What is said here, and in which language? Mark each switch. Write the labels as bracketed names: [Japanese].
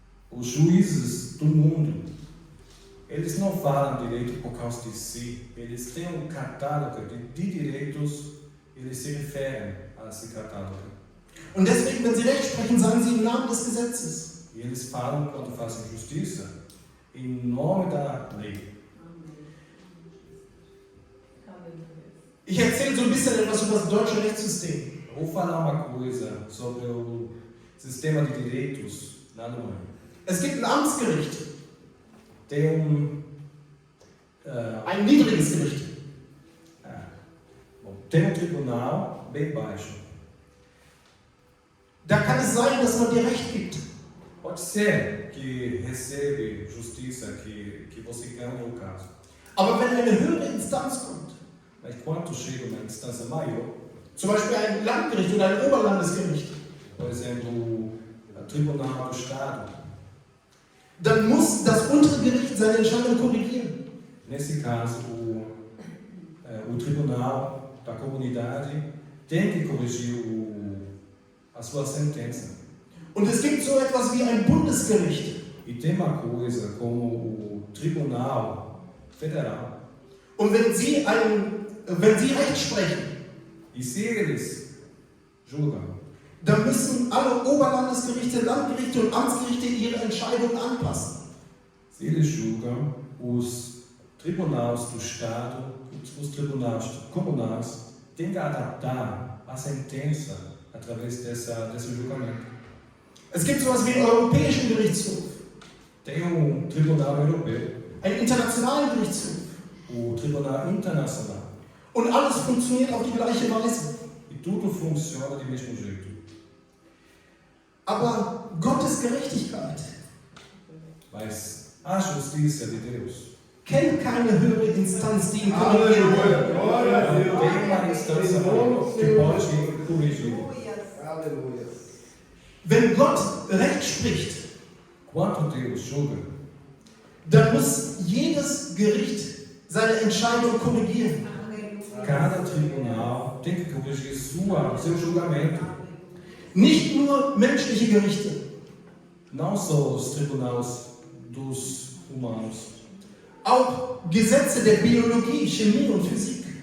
[Portuguese] Os juízes do mundo, eles não falam direito por causa de si, eles têm um catálogo de direitos, eles se referem a esse catálogo. [German] Und deswegen, wenn sie Recht sprechen, sagen sie im Namen des Gesetzes. [Portuguese] E eles falam, quando fazem justiça, em nome da lei. [German] Ich erzähle so ein bisschen etwas über das deutsche Rechtssystem. [Portuguese] Vou falar uma coisa sobre o sistema de direitos na Alemanha. [German] Es gibt ein Amtsgericht. [Portuguese] Tem [German] Ein niedriges Gericht. [Portuguese] Bom, tem um tribunal bem baixo. [German] Da kann es sein, dass man dir Recht gibt. [Portuguese] Pode ser que recebe justiça, que você ganha o caso. [German] Aber wenn eine höhere Instanz kommt, [Portuguese] Mas quando chega uma instância maior, [German] zum Beispiel ein Landgericht oder ein Oberlandesgericht, [Portuguese] por exemplo, o Tribunal do Estado, [German] dann muss das untere Gericht seine Entscheidung korrigieren. [Portuguese] nesse caso, o Tribunal da Comunidade tem que corrigir a sua sentença. [German] Und es gibt so etwas wie ein Bundesgericht. [Portuguese] E tem uma coisa como o Tribunal Federal. [German] Und wenn Sie Recht sprechen, [Portuguese] E se eles julgam, [German] dann müssen alle Oberlandesgerichte, Landgerichte und Amtsgerichte ihre Entscheidungen anpassen. [Portuguese] se eles julgam, os tribunais do Estado, os tribunais comunais têm que adaptar a sentença através desse julgamento. [German] Es gibt so etwas wie einen Europäischen Gerichtshof, [Portuguese] Tem um Tribunal Europeu, [German] einen internationalen Gerichtshof. [Portuguese] o Tribunal Internacional, [German] Und alles funktioniert auf die gleiche Weise. [Portuguese] e tudo funciona do mesmo jeito. [German] Aber Gottes Gerechtigkeit [Portuguese] Mas a justiça de Deus [German] kennt keine höhere Instanz, die ihn korrigieren kann. [Portuguese] Glória a Deus. tem uma instância maior que pode corrigir. Aleluia. [German] Wenn Gott Recht spricht, [Portuguese] Quando Deus julga, [German] dann muss jedes Gericht seine Entscheidung korrigieren. [Portuguese] cada tribunal tem que corrigir seu julgamento. [German] Nicht nur menschliche Gerichte, [Portuguese] Não só os tribunais dos humanos, [German] auch Gesetze der Biologie, Chemie und Physik.